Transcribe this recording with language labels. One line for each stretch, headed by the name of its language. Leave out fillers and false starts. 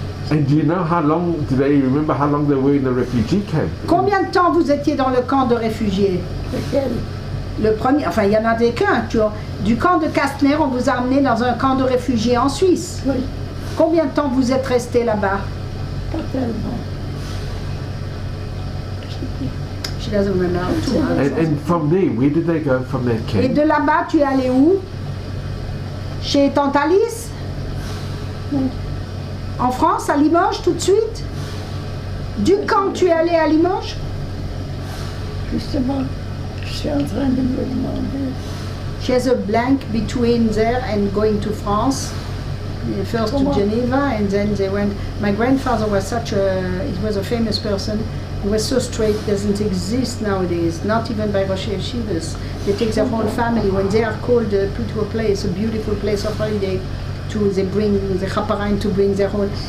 English: And do you know how long, do they remember how long they were in the refugee camp?
French: Combien de temps vous étiez dans le camp de réfugiés? Le premier, enfin il y en avait qu'un. Du camp de Kasztner, on vous a amené dans un camp de réfugiés en Suisse. Oui. Combien de temps vous êtes resté là-bas? Pas tellement.
English: She doesn't remember. And from there, where did they go from that
French: Et
English: camp?
French: de là-bas, tu es allé où? Chez tante Alice? Non. En France, à Limoges, tout de suite? Du camp, tu es allé à Limoges? Justement, je suis en train de me demander.
English: She has a blank between there and going to France. First to Geneva, and then they went. My grandfather was he was a famous person. He was so straight, doesn't exist nowadays, not even by Rosh Yeshivas. They take their whole family. When they are called to a place, a beautiful place of holiday, they bring the chaparine to bring their whole.